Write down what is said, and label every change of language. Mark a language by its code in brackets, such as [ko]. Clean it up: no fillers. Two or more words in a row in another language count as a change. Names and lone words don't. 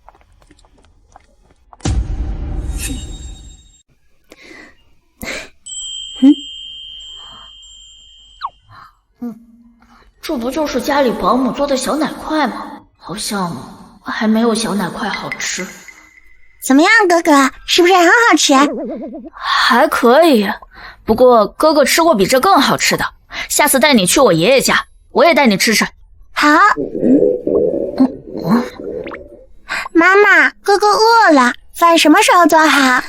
[zh] 这不就是家里保姆做的小奶块吗？好像还没有小奶块好吃。怎么样，哥哥，是不是很好吃？还可以，不过哥哥吃过比这更好吃的，下次帶你去我爺爺家，我也帶你吃吃。好。媽媽，哥哥餓了，飯什麼時候做好？